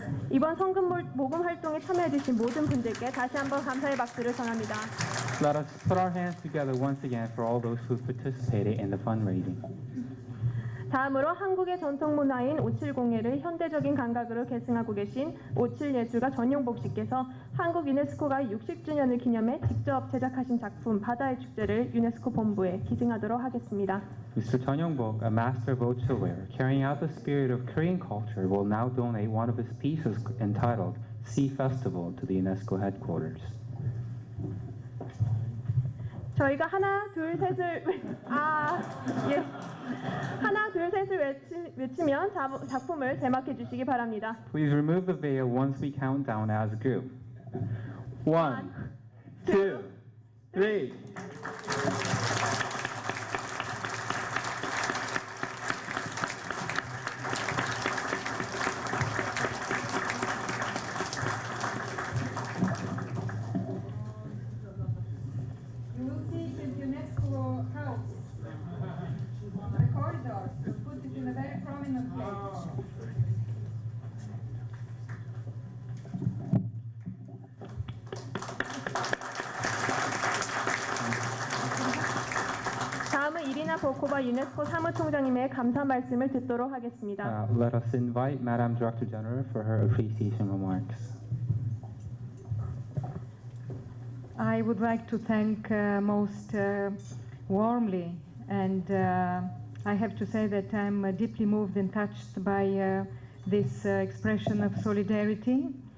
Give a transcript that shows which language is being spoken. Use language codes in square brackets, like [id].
[ko] 이번 성금 모금 활동에 참여해주신 모든 분들께 다시 한번 감사의 박수를 전합니다. [en] Let us put our hands together once again for all those who participated in the fundraising. [ko] 다음으로 한국의 전통 문화인 570회를 현대적인 감각으로 계승하고 계신 57예술가 전용복 씨께서 한국 유네스코가 60주년을 기념해 직접 제작하신 작품 바다의 축제를 유네스코 본부에 기증하도록 하겠습니다. [en] Mr. Chun Young-bok, a master of Ochilware, carrying out the spirit of Korean culture, will now donate one of his pieces entitled Sea Festival to the UNESCO headquarters. [ko] 저희가 하나, 둘, 셋을 예. 하나, 둘, 셋을 외치면 작품을 제막해 주시기 바랍니다. [en] Please remove the veil once we count down as a group. 1, 2, 3. You will see the UNESCO house, the corridors, to put it in a very prominent place. [ko] 다음은 이리나 보코바 유네스코 사무총장님의 감사 말씀을 듣도록 하겠습니다. [en] Let us invite Madam Director General for her appreciation remarks. I would like to thank most warmly, and I have to say that I'm deeply moved and touched by this expression of solidarity.